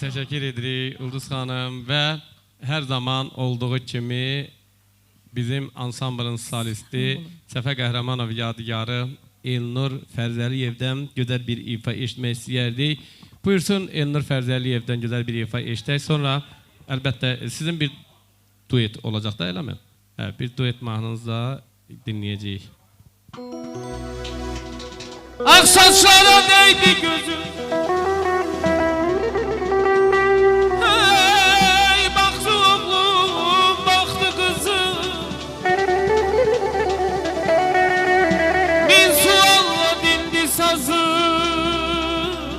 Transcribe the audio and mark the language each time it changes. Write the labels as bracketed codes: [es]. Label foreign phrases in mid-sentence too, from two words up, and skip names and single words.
[az] Teşekkür edirik Ulduz xanım və hər zaman olduğu kimi bizim ansamblın solisti Səfə Qəhrəmanov yadigarı Elnur Fərzəliyevdən gözəl bir ifa eşitmək istəyərdik. Buyursun Elnur Fərzəliyevdən gözəl bir ifa eşitək. Sonra əlbəttə sizin bir duet olacaq da, eləmi? Hə, bir duet mahnınızı da dinləyəcəyik. [tr] Ağ saçlara değdi gözüm, hey baktı oğlum, baktı kızım, bin sualla dindi sazım.